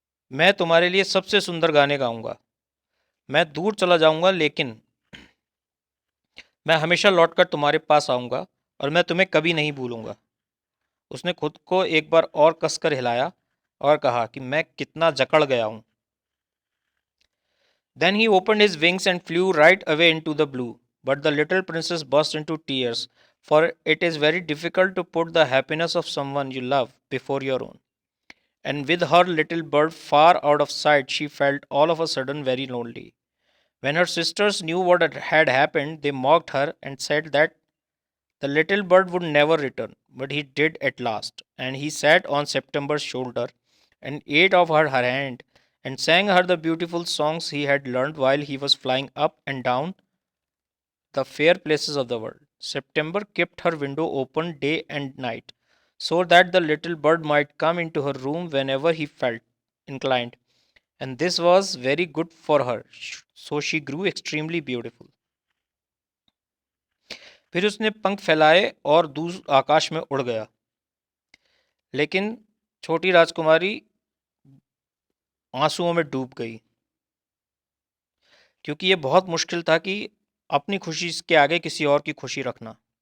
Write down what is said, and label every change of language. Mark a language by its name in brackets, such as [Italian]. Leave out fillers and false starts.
[Hindi] मैं तुम्हारे लिए सबसे सुंदर गाने गाऊंगा। मैं दूर चला जाऊंगा, लेकिन मैं हमेशा लौटकर तुम्हारे पास आऊंगा और मैं तुम्हें कभी नहीं भूलूंगा। उसने खुद को एक बार और कसकर हिलाया और कहा कि मैं कितना जकड़ गया हूं। [English] Then he opened his wings and flew right away into the blue. But the little princess burst into tears, for it is very difficult to put the happiness of someone you love before your own. And with her little bird far out of sight, she felt all of a sudden very lonely. When her sisters knew what had happened, they mocked her and said that the little bird would never return. But he did at last, and he sat on September's shoulder and ate of her hand and sang her the beautiful songs he had learned while he was flying up and down the fair places of the world. September kept her window open day and night, so that the little bird might come into her room whenever he felt inclined, and this was very good for her, so she grew extremely beautiful. [Hindi] फिर उसने पंख फैलाए और दूर आकाश में उड़ गया, लेकिन छोटी राजकुमारी आंसुओं में डूब गई, क्योंकि ये बहुत मुश्किल था कि अपनी खुशी के आगे किसी और की खुशी रखना।